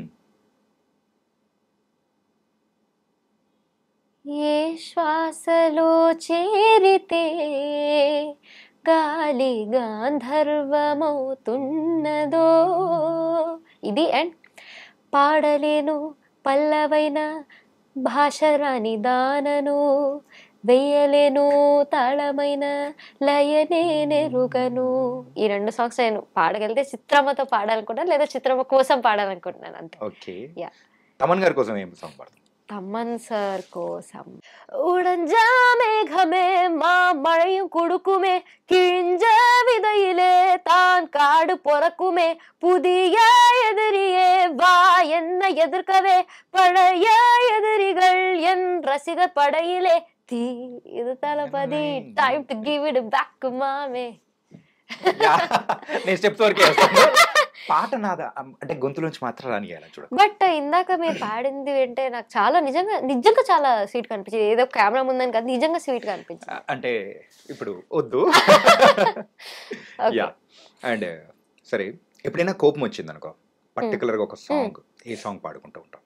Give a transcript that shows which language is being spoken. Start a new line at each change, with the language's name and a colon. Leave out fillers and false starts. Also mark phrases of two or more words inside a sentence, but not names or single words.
Telugu: ఏ శ్వాసలో చేరితే గాలి గాంధర్వమవుతున్నదో, ఇది అండ్ పాడలేను పల్లవైన భాషరాని దానను, వెయ్యలేను తాళమైన లయనే నెరుగను. ఈ 2 సాంగ్స్ నేను పాడగలిగితే చిత్రమ్మతో పాడాలనుకుంటాను, లేదా చిత్రమ్మ కోసం పాడాలనుకుంటున్నాను అంతే. ఓకే. తమన్ గారి కోసం ఏం సాంగ్ పాడతాం?
Tamil: தமன் சார் கோசம் உடஞ்சா மேகமே மா மழையும் குடுக்குமே, கிழிஞ்ச விதையிலே தான் காடு பொறக்குமே, புதிய எதிரியே வா என்ன எதிர்க்கவே, பழைய எதிரிகள் என் ரசிகர் படையிலே தீ இது தளபதி,
English: Time to give it back
Tamil: மாமே.
Telugu: నేను స్టెప్స్ వరకే పాట నాదా అంటే గొంతులోంచి మాత్రం రానియాలి చూడ. బట్ ఇందాక మీరు పాడింది అంటే నాకు చాలా నిజంగా చాలా స్వీట్ కనిపించింది. ఏదో కెమెరా ముందని కాదు, నిజంగా స్వీట్ గా అనిపించింది. అంటే ఇప్పుడు వద్దు. యా. అండ్ సరే, ఎప్పుడైనా కోపం వచ్చింది అనుకో, పర్టికులర్ గా ఒక సాంగ్, ఏ సాంగ్ పాడుకుంటూ ఉంటాం?